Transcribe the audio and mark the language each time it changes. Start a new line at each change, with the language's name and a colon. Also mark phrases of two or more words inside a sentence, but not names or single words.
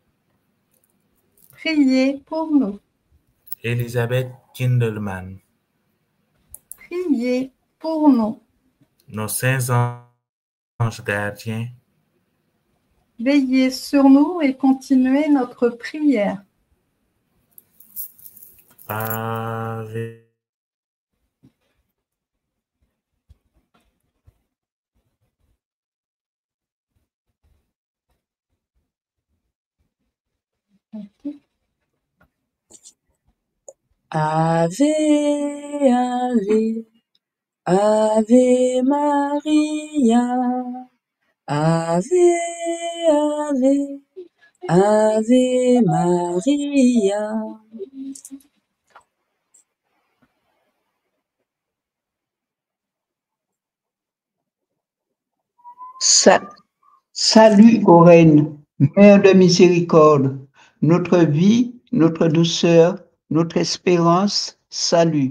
French: priez pour nous, Elisabeth Kindelman, priez pour nous, nos saints anges gardiens, veillez sur nous et continuez notre prière. Ave
Latin: Ave, Ave, Ave Maria. Ave, Ave, Ave Maria.
French: Salut, ô Reine, Mère de miséricorde, notre vie, notre douceur, notre espérance, salut.